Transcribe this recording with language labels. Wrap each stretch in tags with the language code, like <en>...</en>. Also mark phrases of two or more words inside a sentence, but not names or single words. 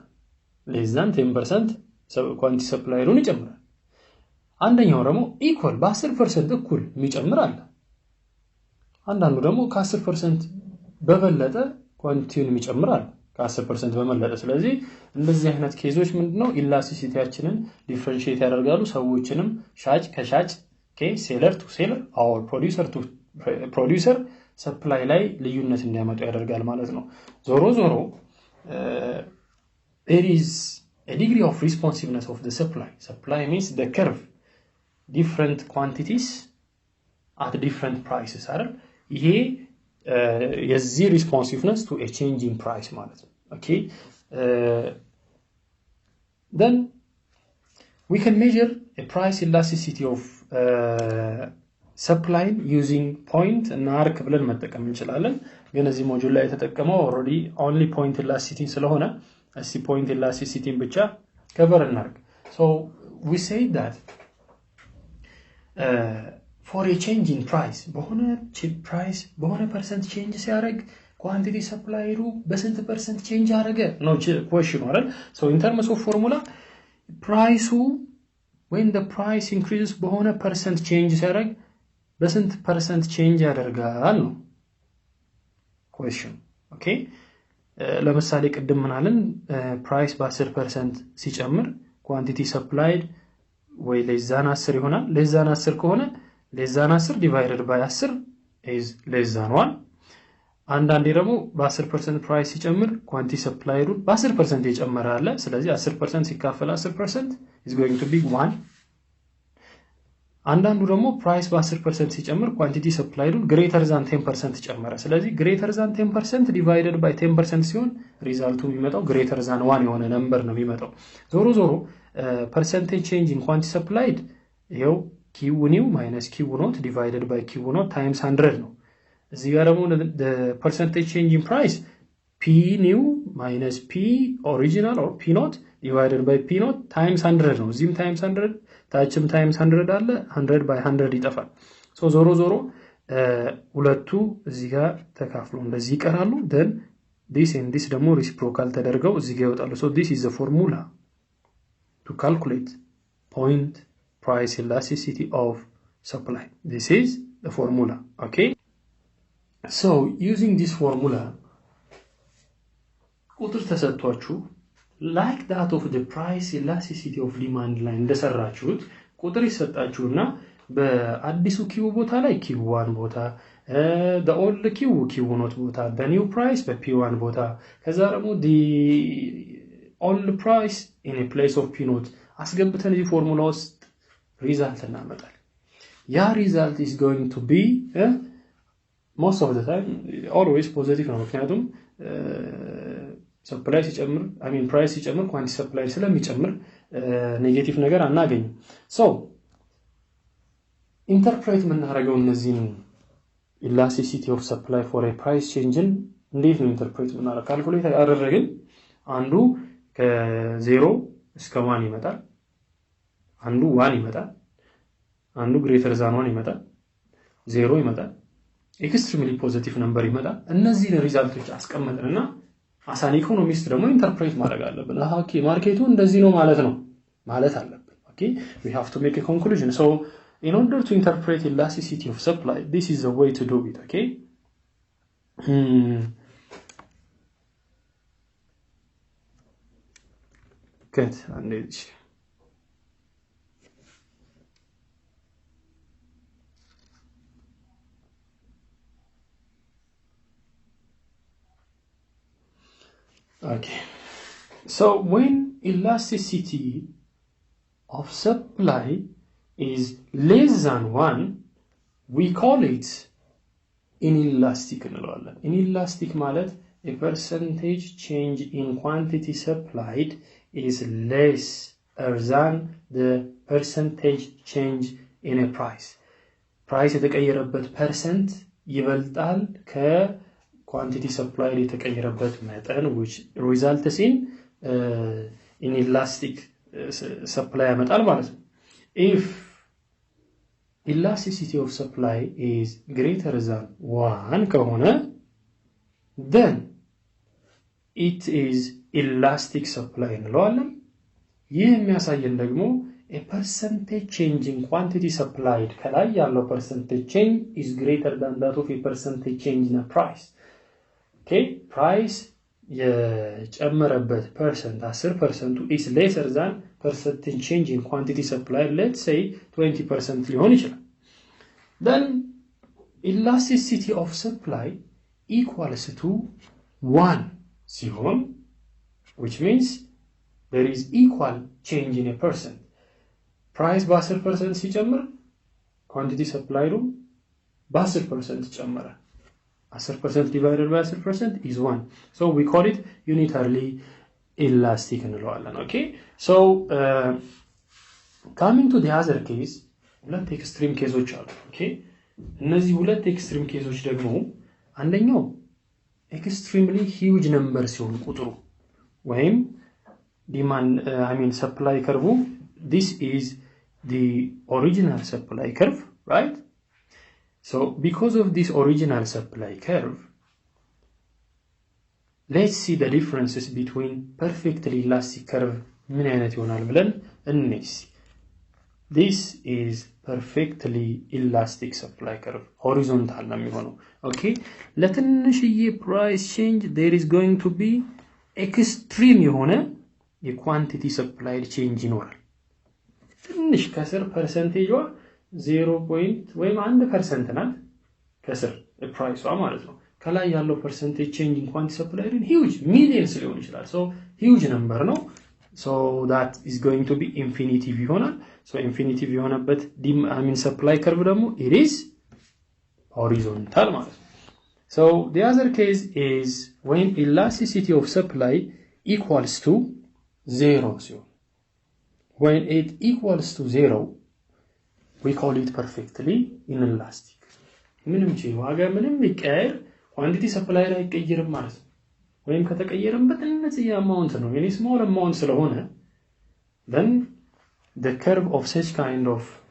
<en>less than 10%</en> <am>ኳንቲቲ ሰፕላየሩን ይጨምራል አንደኛው ደግሞ ኢኳል በ10% እኩል የሚጨምር አለ አንዳንዱ ደግሞ ከ10% በበለጠ ኳንቲቲውን የሚጨምር አለ ከ10% በመለጠ ስለዚህ እንደዚህ አይነት ኬዞች ምንድነው ኢላስቲሲቲያችንን ዲፈረንሺየት ያደርጋሉ ሰዎችንም ሻጭ ከሻጭ</am> <en>seller to seller or producer to producer supply</en> <am>ላይ ልዩነት እንዲያመጡ ያደርጋል ማለት ነው ዞሮ</am> <en>there is a degree of responsiveness of the supply means the curve different quantities at different prices</en> <am>አይደል ይሄ የዚህ</am> <en>responsiveness to a change in price</en> <am>ማለት ነው</am> <en>okay then we can measure a price elasticity of supply using point and arc</en> <am>ብለን መጠቀም እንችላለን ግን እዚህ ሞጁል ላይ የተጠቀመው</am> <en>already only point elasticity</en> <am>ስለሆነ እስቲ</am> <en>point elasticity ብቻ cover እናርግ so we say that for a change in price</en> <am>በሆነ percent change ሲያደርግ ኳንቲቲ ሰፕላይዱ በስንት</am> <en>percent change</en> <am>አደረገ ነው question አይደል?</am> <en>So in terms of formula</en> <am>ፕራይሱ</am> <en>when the price increases</en> <am>በሆነ</am> <en>percent change</en> <am>ሲያደርግ በስንት</am> <en>percent change</en> <am>ያደርጋል ነው question. okay ለምሳሌ ቅድም ምናልን ፕራይስ በ10% ሲጨምር</am> <en>quantity supplied</en> <am>ወይ ለዛን 10 ይሆናል። ለዛን 10 ከሆነ ለዛን 10</am> <en>divided by 10 is less than 1.</en> <am>አንዳንዴ ደግሞ በ10% ፕራይስ ሲጨምር ኳንቲቲ ሰፕላይዱ በ10% የጨመረ አለ። ስለዚህ 10% ሲካፈል 10%</am> <en>is going to be 1.</en> <am>አንዳንዱ ደግሞ ፕራይስ በ10% ሲጨምር ኳንቲቲ ሰፕላይዱ</am> <en>greater than 10%</en> <am>ጨመረ። ስለዚህ</am> <en>greater than 10% divided by 10%</en> <am>ሲሆን ሪዛልቱ የሚመጣው</am> <en>greater than 1</en> <am>የሆነ ነምበር ነው የሚመጣው። ዞሮ ዞሮ</am> <en>percentage change in quantity supplied ይሄው q new minus q not divided by q not times 100</en> <am>ነው። እዚህ ጋር ደግሞ</am> <en>the percentage change in price p new minus p original or p not divided by p not times 100</en> <am>ነው። እዚህም</am> <en>times 100 ታችም times 100 አለ 100 by 100</en> <am>ይጠፋል። ሶ ዞሮ ዞሮ ሁለቱ እዚህ ጋር ተካፍሎ እንደዚህ ይቀራሉ።</am> <en>then this and this ደግሞ reciprocal</en> <am>ተደርገው እዚህ ጋር ይወጣሉ።</am> <en>so this is the formula to calculate point price elasticity of supply. This is the formula. Okay, so using this formula</en> <am>ቁጥር ተሰጥቷችሁ</am> <en>like that of the price elasticity of demand ላይ</en> <am>እንደሰራችሁት ቁጥር ይሰጣችሁና በአዲሱ ኪው ቦታ ላይ q1 ቦታ</am> <en>the old q not</en> <am>ቦታ</am> <en>the new price</en> <am>በp1 ቦታ ከዛ ደግሞ</am> <en>the old price in a place of p not</en> <am>አስገብተን እዚህ ፎርሙላ ውስጥ ሪዛልት እናመጣለን። ያ ሪዛልት</am> <en>is going to be most of the time always positive</en> <am>ነው። ምክንያቱም ሰፕላይ ሲጨምር ፕራይስ ሲጨምር ኳንቲቲ ሰፕላይ ስለሚጨምር ኔጌቲቭ ነገር አናገኝም። ሶ ኢንተርፕሬት የምናደርገው እነዚህን</am> <en>elasticity of supply for a price change</en> <am>እንዴት ነው ኢንተርፕሬት የምናደርገው? ካልኩሌት አደረግን አንዱ ከ0 እስከ 1 ይመጣል፣ አንዱ 1 ይመጣል፣ አንዱ</am> <en>greater than</en> <am>1 ይመጣል፣ 0 ይመጣል፣</am> <en>extremely positive number</en> <am>ይመጣል። እነዚህን ሪዛልቶች አስቀመጥንና አሳን ኢኮኖሚስት ደግሞ ኢንተርፕሬት ማድረግ አለብን። ኦኬ ማርኬቱ እንደዚህ ነው ማለት ነው ማለት አለብን። ኦኬ</am> <en>we have to make a conclusion. So in order to interpret elasticity of supply, this is the way to do it. Okay, good. And okay, so when elasticity of supply is less than 1, we call it inelastic እንለዋለን። inelastic ማለት a percentage change in quantity supplied is less than the percentage change in a price. price የተቀየረበት percent ይበልጣል quantity supplied</en> <am>የተቀየረበት መጠን</am> <en>which results in inelastic supply</en> <am>ያመጣል ማለት ነው።</am> <en>if elasticity of supply is greater than 1 ከሆነ then it is elastic supply</en> <am>እንለዋለን። ይህ የሚያሳየን ደግሞ</am> <en>a percentage change in quantity supplied</en> <am>ከላይ ያለው</am> <en>percentage change is greater than that of a percentage change in a price. okay, price የጨመረበት percent 10% is lesser than percentage change in quantity supplied, let's say 20%</en> <am>ሊሆን ይችላል።</am> <en>then elasticity of supply equals to 1 ሲሆን which means there is equal change in a percent. price በ10% ሲጨምር quantity supplied በ10% ጨመረ። 10% divided by 10% is 1. So we call it unitarily elastic እንለዋለን። okay, so coming to the other case,</en> <am>ሁለት</am> <en>extreme cases</en> <am>አሉ። okay, እነዚህ ሁለት</am> <en>extreme cases</en> <am>ደግሞ አንደኛው</am> <en>extremely huge number</en> <am>ሲሆን ቁጥሩ ወይም</am> <en>demand supply curve, this is the original supply curve, right? So because of this original supply curve, let's see the differences between perfectly elastic curve</en> <am>ምን አይነት ይሆናል ብለን እንነስ</am> <en>this is perfectly elastic supply curve horizontal</en> <am>ነው የሚሆነው</am> <en>okay ለትንሽዬ price change there is going to be extreme የሆነ የquantity supply change</en> <am>ይኖራል ትንሽ ከስር</am> <en>percentageዋ 0.</en> <am>ወይም 1% ናት ከስር priceዋ ማለት ነው ከላይ ያለው</am> <en>percentage change in quantity supply in huge millions</en> <am>ሊሆን ይችላል</am> <en>so huge number ነው so that is going to be infinitive ይሆናል so infinitive የሆነበት supply curve ደግሞ it is horizontal</en> <am>ማለት ነው</am> <en>so the other case is when elasticity of supply equals to 0 ሲሆን when it equals to 0 we call it perfectly inelastic</en> <am>ምንም ዋጋ ምንም ይቀየር</am> <en>quantity supply</en> <am>ላይ ይቀየርም ማለት ነው ወይም ከተቀየረም በትንሽ</am> <en>amount ነው any small amount ስለሆነ then the curve of such kind of</en>